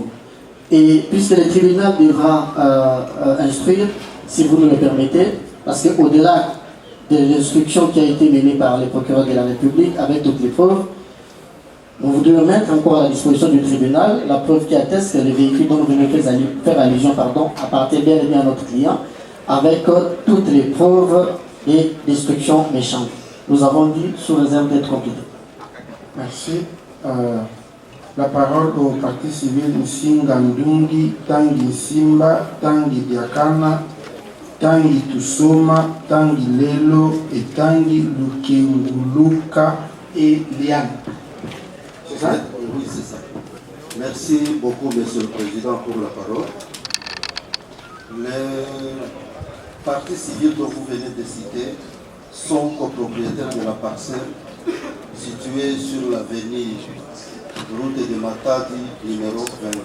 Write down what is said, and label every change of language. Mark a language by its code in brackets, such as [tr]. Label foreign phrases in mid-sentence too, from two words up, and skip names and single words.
[fr] Et puisque le tribunal devra instruire, si vous me le permettez, parce qu'au-delà de l'instruction qui a été menée par les procureurs de la République avec toutes les preuves, nous voudrions mettre encore à la disposition du tribunal la preuve qui atteste que le véhicule dont vous venez faire allusion appartient bien et bien à notre client, avec toutes les preuves et destructions méchantes. Nous avons dit sous réserve d'être complété. Merci. La parole au parti civil Nsingandungi, Tangi Simba, Tangi Diakana, Tangi Tusoma, Tangi Lelo et Tangi Lukenguluka et Liane. C'est ça? Oui, c'est ça. Merci beaucoup, Monsieur le Président, pour la parole. Les partis civils dont vous venez de citer sont copropriétaires de la parcelle située sur l'avenue route de Matadi, numéro 22.